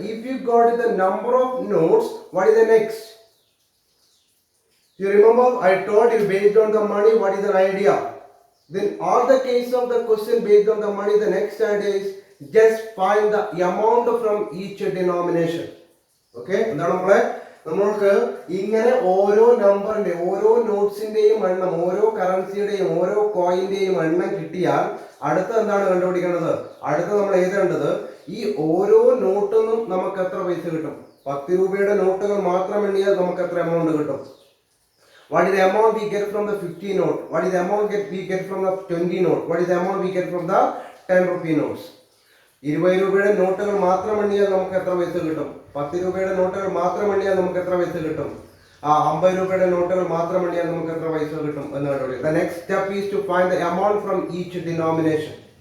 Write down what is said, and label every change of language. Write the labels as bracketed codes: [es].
[en] If you got the number of notes, what is the next? You remember I told you based on the money what is the idea. Then all the case of the question based on the money, the next idea is just find the amount from each denomination. Okay? [ml] നമ്മൾക്ക് ഇങ്ങനെ ഓരോ നമ്പറിന്റെ ഓരോ നോട്ട്സിന്റെയും എണ്ണം, ഓരോ കറൻസിയുടെയും ഓരോ കോയിന്റെയും എണ്ണം കിട്ടിയാൽ അടുത്ത എന്താണ് കണ്ടുപിടിക്കേണ്ടത്? അടുത്ത നമ്മൾ എഴുതേണ്ടത് ഈ ഓരോ നോട്ടിനും നമുക്ക് എത്ര പൈസ കിട്ടും? 10 രൂപയുടെ നോട്ടുകൾ മാത്രം എണ്ണിയാൽ നമുക്ക് എത്ര എമൗണ്ട് കിട്ടും? [en] What is the amount we get from the 50 note? What is the amount we get from the 20 note? What is the amount we get from the 10 rupee notes? [ml] 20 രൂപയുടെ നോട്ടുകൾ മാത്രം എണ്ണിയാൽ നമുക്ക് എത്ര പൈസ കിട്ടും? 10 രൂപയുടെ നോട്ടുകൾ മാത്രം എണ്ണിയാൽ നമുക്ക് എത്ര പൈസ കിട്ടും? 50 രൂപയുടെ നോട്ടുകൾ മാത്രം എണ്ണിയാൽ നമുക്ക് എത്ര പൈസ കിട്ടും എന്ന് കണ്ടുപിടിക്കുക. [en] The next step is to find the amount from each denomination.